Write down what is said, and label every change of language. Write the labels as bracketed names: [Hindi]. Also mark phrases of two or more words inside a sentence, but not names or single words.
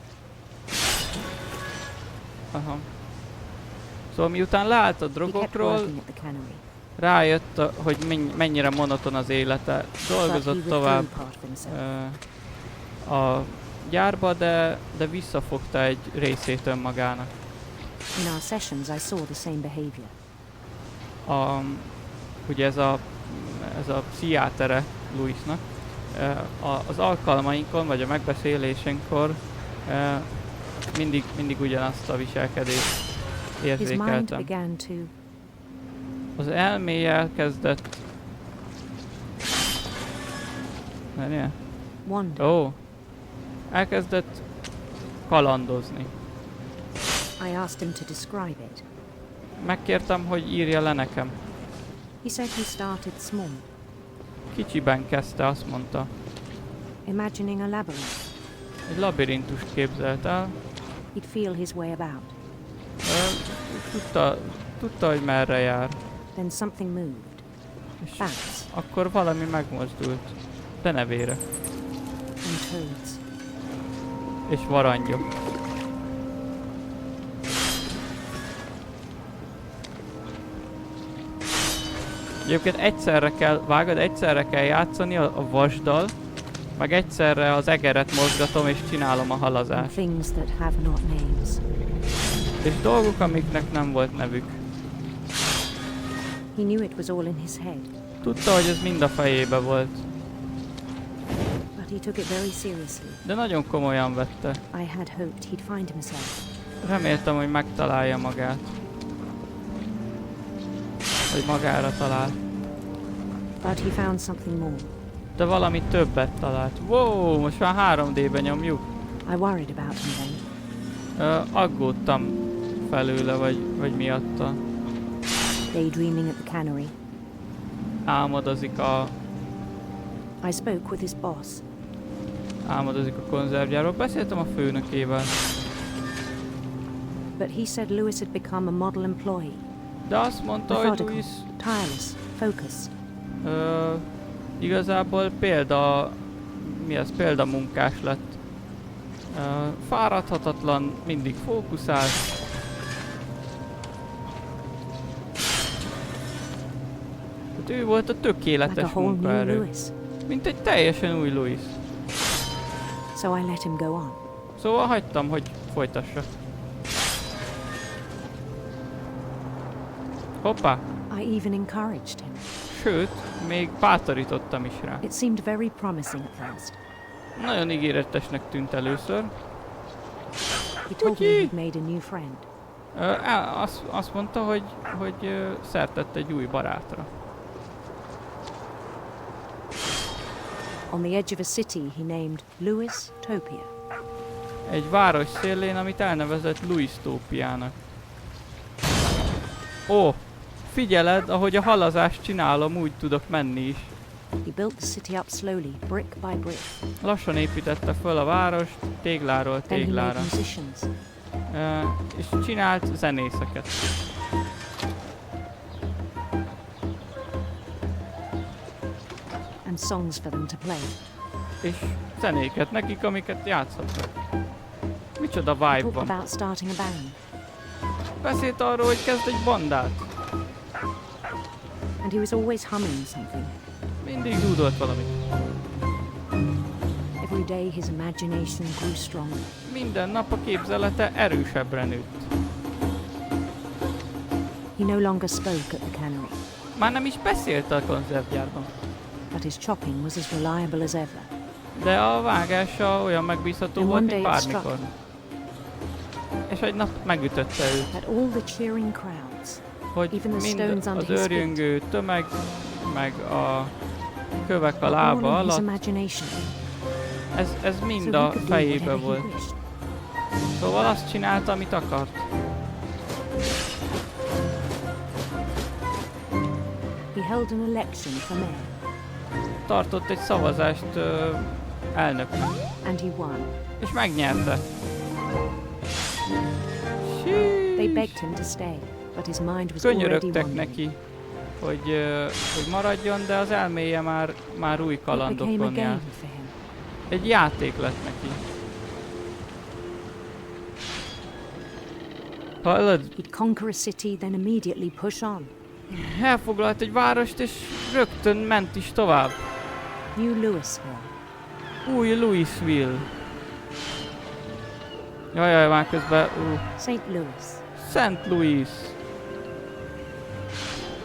[Hungarian] aha. Szóval miután leállt a [English] He kept [Hungarian] drogokról, [English] working at the cannery, [Hungarian] rájött, hogy mennyire monoton az élete. [English] but he [Hungarian] Dolgozott [English] withdrew [Hungarian] tovább [English] part of himself. [Hungarian] a gyárba, de visszafogta egy részét önmagának. [English] In our sessions, I saw the same behavior. [Hungarian] Ugye ez a pszichiátere Louisnak. Az alkalmainkon, vagy a megbeszélésenkor mindig ugyanazt a viselkedést [English] His mind [Hungarian] érzékeltem. [English] began to [Hungarian] Az elméje elkezdett... Várjál? [English] wander. [Hungarian] Elkezdett kalandozni. [English] I asked him to describe it. [Hungarian] Megkértem, hogy írja le nekem. [English] He said he started small, [Hungarian] Kicsiben kezdte, azt mondta. [English] imagining a labyrinth. [Hungarian] Egy labirintust képzelt el. [English] He'd feel his way about. [Hungarian] Tudta, hogy merre jár. [English] Then something moved. [Hungarian] És [English] Bats [Hungarian] akkor valami megmozdult. Denevére. [English] and toads. [Hungarian] És varangyok. Egyébként egyszerre kell játszani a vasdal, meg egyszerre az egeret mozgatom és csinálom a [English] And [Hungarian] halazást. [English] things that have not names. [Hungarian] És dolgok, amiknek nem volt nevük. [English] He knew it was all in his head, [Hungarian] Tudta, hogy ez mind a fejébe volt, [English] but he took it very seriously. [Hungarian] de nagyon komolyan vette. [English] I had hoped he'd find himself. [Hungarian] Reméltem, hogy megtalálja magát. Vagy magára talál. [English] But he found something more. [Hungarian] De valami többet talált. Wow, most már 3D-ben nyomjuk. [English] I worried about him then. [Hungarian] Aggódtam felőle, vagy miatta. [English] Daydreaming at the cannery, [Hungarian] Álmodozik [English] I spoke with his boss. [Hungarian] a konzervgyárról. Beszéltem a főnökével. [English] But he said Lewis had become a model employee. [Hungarian] De azt mondta, hogy [English] Methodical, [Hungarian] Louis [English] tireless, focused. [Hungarian] igazából példamunkás lett. Fáradhatatlan, mindig fókuszált, ő volt a [English] Like a [Hungarian] tökéletes [English] whole new [Hungarian] munkaerő. [English] Lewis. [Hungarian] Mint egy teljesen új Louis. [English] So I let him go on. [Hungarian] Szóval hagytam, hogy folytassa. Hoppá! [English] I even encouraged him. [Hungarian] Sőt, még bátorítottam is rá. [English] It seemed very promising at first. [Hungarian] Nagyon ígéretesnek tűnt először. [English] He told me [Hungarian] Ucsi! [English] he'd made a new friend. [Hungarian] Azt mondta, hogy szert tett egy új barátra. [English] On the edge of a city he named Louis Topia. [Hungarian] Egy város szélén, amit elnevezett Louis-tópiának. Ó, figyeled, ahogy a halazást csinálom, úgy tudok menni is. [English] He built the city up slowly, brick by brick. [Hungarian] Lassan építette föl a várost, tégláról [English] Then he made [Hungarian] téglára. [English] musicians. [Hungarian] És csinált zenészeket. [English] And songs for them to play. [Hungarian] És zenéket nekik, amiket játszhatnak. Micsoda [English] He [Hungarian] vibe [English] talked [Hungarian] van. [English] about starting a band. [Hungarian] Beszélt arról, hogy kezd egy bandát. [English] And he was always humming something. [Hungarian] Mindig dúdolt valamit. [English] Every day his imagination grew stronger. [Hungarian] Minden nap a képzelete erősebbre nőtt. [English] He no longer spoke at the cannery, [Hungarian] Már nem is beszélt a konzervgyárban. [English] but his chopping was as reliable as ever. [Hungarian] De a vágása olyan megbízható [English] And [Hungarian] volt, [English] one [Hungarian] mint [English] day it struck [Hungarian] bármikor. [English] him [Hungarian] És egy nap megütötte őt, [English] that all the cheering crowds, [Hungarian] hogy [English] Even the [Hungarian] mind [English] stones under [Hungarian] az [English] his feet. [Hungarian] őrjöngő tömeg, meg a kövek a [English] were all [Hungarian] lába [English] in his [Hungarian] alatt, [English] imagination, [Hungarian] ez [English] so [Hungarian] mind [English] he [Hungarian] a [English] could do [Hungarian] fejébe [English] whatever he [Hungarian] volt. [English] wished. [Hungarian] Szóval azt csinálta, amit akart. [English] He held an election for mayor, [Hungarian] Tartott egy szavazást elnöknek, [English] and he won. [Hungarian] és megnyerte. [English] They Sheesh. begged him to stay, but his mind was already [Hungarian] Könyörögtek [English] wandering. [Hungarian] neki, hogy maradjon, de az elméje már új [English] It became a [Hungarian] kalandokon [English] game [Hungarian] járt. [English] for him. [Hungarian] Egy játék lett neki. Hallod? [English] He'd conquer a city, then immediately push on. [Hungarian] Elfoglalt egy várost, és rögtön ment is tovább. [English] New Louisville. [Hungarian] Új Louisville. Jajjaj, már közben... [English] St. Louis. [Hungarian] Szent Louis. [English] He